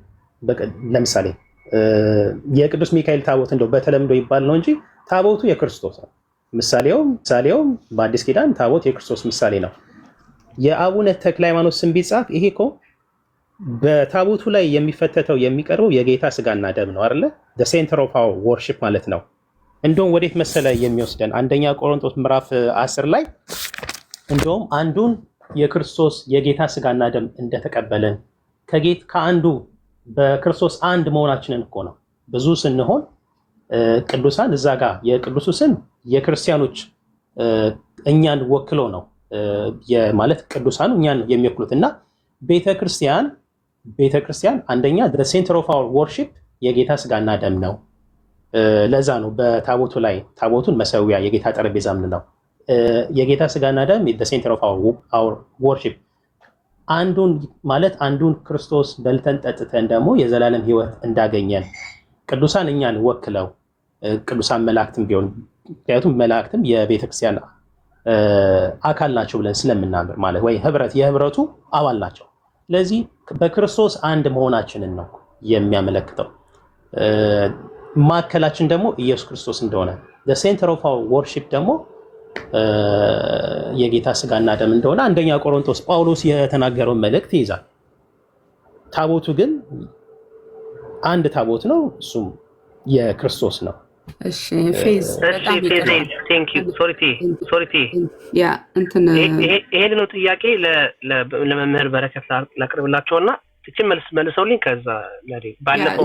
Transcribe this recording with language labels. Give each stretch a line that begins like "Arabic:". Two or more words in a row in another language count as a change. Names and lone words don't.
Amharic: የቅዱስ ሚካኤል ታቦት እንደው በተለምዶ ይባል ነው እንጂ ታቦቱ የክርስቶስ ነው። ምሳሌውም በአዲስ ኪዳን ታቦት የክርስቶስ ምሳሌ ነው። የአቡነ ተክለ ሃይማኖት ስም ቢጻፍ ይሄ እኮ በታቦቱ ላይ የሚፈተተው የሚቀርበው የጌታ ስጋና ደም ነው አይደለ?
English: the center of our worship
Amharic: ማለት ነው። እንደውም ወዴት መሰለ የሚወስደን አንደኛ ቆሮንቶስ ምዕራፍ 10 ላይ እንደውም አንዱን የክርስቶስ የጌታ ስጋና ደም እንደተቀበለን ከአንዱ በክርስቶስ አንድ መሆናችንን እኮ ነው። ብዙ ስንሆን ቅዱሳን እዛ ጋር የቅዱሱ ስም የክርስቲያኖች እኛን ወክሎ ነው ማለት ቅዱሳኑ እኛን የሚወክሉት እና ቤተክርስቲያን አንደኛ
English: the center of our worship
Amharic: የጌታ ስጋና ደም ነው። ለዛ ነው በታቦቱ ላይ ታቦቱን መሰዊያ የጌታ ጠረጴዛ ምንለው የጌታ ስጋና ደም
English: the center of our worship
Amharic: አንዱን ክርስቶስ በልተን ጠጥተን ደግሞ የዘላለም ሕይወት እንዳገኘን ቅዱሳን እኛን ወክለው ቅዱሳን መላእክትም ቢሆን ምክንያቱም መላእክትም የቤተክርስቲያን አካል ናቸው ብለን ስለምናምር ማለት ወይ የህብረቱ አባል ናቸው። ስለዚህ በክርስቶስ አንድ መሆናችንን ነው የሚያመለክተው። ማዕከላችን ደግሞ ኢየሱስ ክርስቶስ እንደሆነ
English: the center of our worship
Amharic: ደግሞ የጌታ ስጋና ደም እንደሆነ አንደኛ ቆሮንቶስ ጳውሎስ የተናገረውን መልእክት ይይዛል። ታቦቱ ግን አንድ ታቦት ነው፣ እሱም የክርስቶስ ነው። እሺ ፌዝ በጣም ይሄን ነው ጥያቄ ለመምህር በረከት ላቅርብላቸውና ትችም መልሰውልኝ ከዛ ባለፈው